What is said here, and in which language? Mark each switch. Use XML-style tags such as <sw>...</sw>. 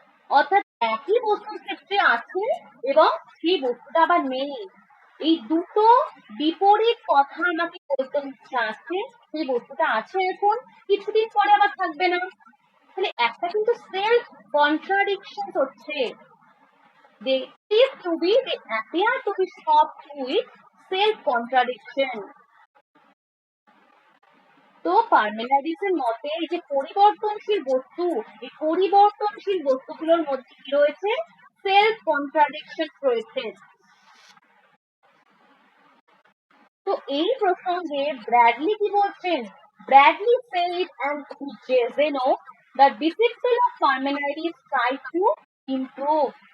<bn>অর্থাৎ একই বস্তুর ক্ষেত্রে আছে এবং সেই বস্তুটা আবার নেই। এই দুটো বিপরীত কথা আমাকে বলতে হচ্ছে, আছে, সেই বস্তুটা আছে এখন, কিছুদিন পরে আবার থাকবে না। তাহলে একটা কিন্তু সেলফ কন্ট্রাডিকশন হচ্ছে।</bn> <en>They seem to be, they appear to be stopped with self contradiction.</en> <bn>তো পার্মেনাইজিসের মতে এই যে পরিবর্তনশীল বস্তু, এই পরিবর্তনশীল বস্তুগুলোর মধ্যে কি রয়েছে? সেলফ কন্ট্রাডিকশন রয়েছে। তো এই প্রসঙ্গে ব্র্যাডলি কি বলছেন?</bn> <en>Bradley said and Jezeno, the disciple of Parmenides, tried to improve.</en>